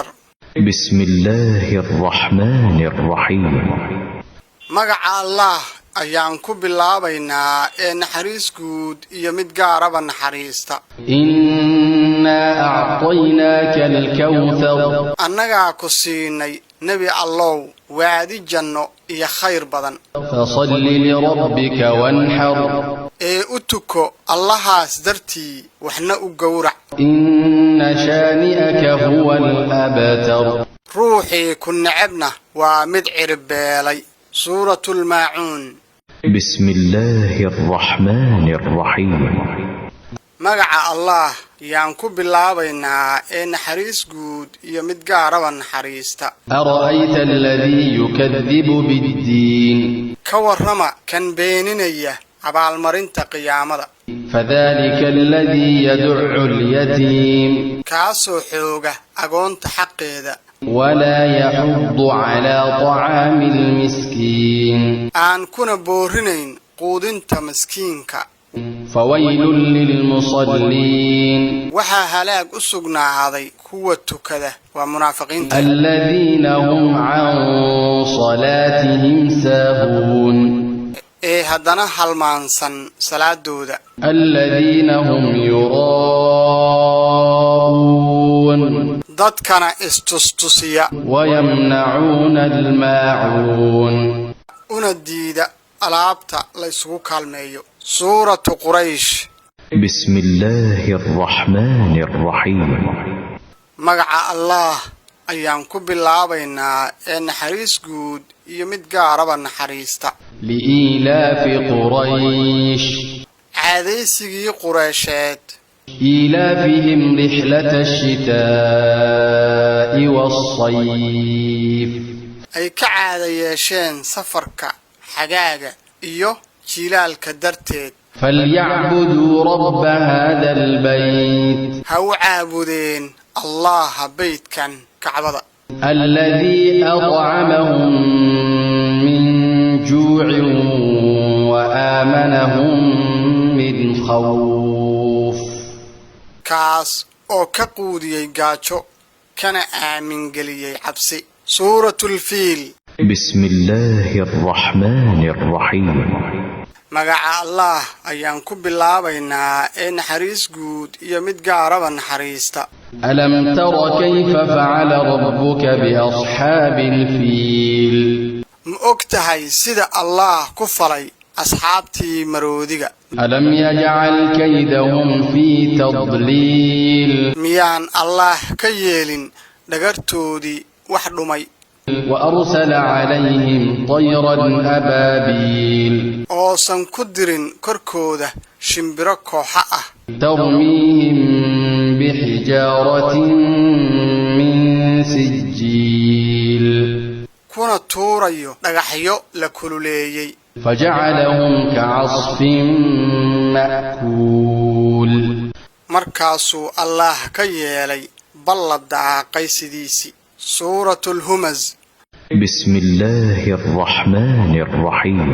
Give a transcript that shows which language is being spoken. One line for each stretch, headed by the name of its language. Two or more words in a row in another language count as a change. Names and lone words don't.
Arabic: بسم الله الرحمن الرحيم
Somali: magaca allah ayaan ku bilaabaynaa ee naxariis guud iyo mid gaaraba naxariista
Arabic: إنا أعطيناك الكوثر
Somali: annagaa ku siinay nebi allow waadi janno iyo khayr badan
Arabic: فصل لربك وانحر
Somali: ee u tuko allahaas dartii waxna u gowrac
Arabic: إن شانئك هو الأبتر
Somali: ruuxii ku necebna waa mid ciribbeelay suuratu lmaacuun
Arabic: بسم الله الرحمن الرحيم
Somali: magaca allah yaan ku bilaabaynaa ee naxariis guud iyo mid gaaraba naxariista
Arabic: أرأيت الذي يكذب بالدين
Somali: ka warrama kan beeninaya abaalmarinta qiyaamada
Arabic: فذلك الذي يدع اليتيم
Somali: kaasoo xooga agoonta xaqeeda
Arabic: ولا يحض على طعام المسكين
Somali: aan kuna boorinayn quudinta miskiinka
Arabic: فويل للمصلين
Somali: waxaa halaag u sugnaaday kuwa tukada waa munaafiqiinta
Arabic: الذين هم عن صلاتهم ساهون
Somali: ee haddana halmaansan salaadooda
Arabic: الذين هم يراءون
Somali: dadkana istustusiya
Arabic: ويمنعون الماعون
Somali: una diida alaabta la isugu kaalmeeyo suuratu quraysh
Arabic: بسم الله الرحمن الرحيم
Somali: magaca allah ayaan ku bilaabaynaa ee naxariis guud iyo mid gaaraba naxariista
Arabic: لإيلاف قريش
Somali: caadaysigii qureysheed
Arabic: إيلافهم رحلة الشتاء والصيف
Somali: ay ka caada yeesheen safarka xagaaga iyo jilaalka darteed
Arabic: فليعبدوا رب هذا البيت
Somali: ha u caabudeen allaha beydkan kacbada
Arabic: الذي أطعمهم من جوع وآمنهم من خوف
Somali: kaas oo ka quudiyey gaajo kana aamin geliyey cabsi suuratulfiil
Arabic: بسم الله الرحمن الرحيم
Somali: magaca allah ayaan ku bilaabaynaa ee naxariis guud iyo mid gaaraba naxariista
Arabic: ألم تر كيف فعل ربك بأصحاب الفيل
Somali: ma og tahay sida allah ku falay asxaabtii maroodiga
Arabic: ألم يجعل كيدهم في تضليل
Somali: miyaan allah ka yeelin dhagartoodii wax dhumay
Arabic: وأرسل عليهم طيرا أبابيل
Somali: oosan ku dirin korkooda shimbiro kooxa ah
Arabic: ترميهم بحجارة من سجيل
Somali: kuna tuurayo dhagaxyo la kululeeyay
Arabic: فجعلهم كعصف مأكول
Somali: markaasuu allah ka yeelay ballad daaqay sidiisii suuratul humaz
Arabic: بسم الله الرحمن الرحيم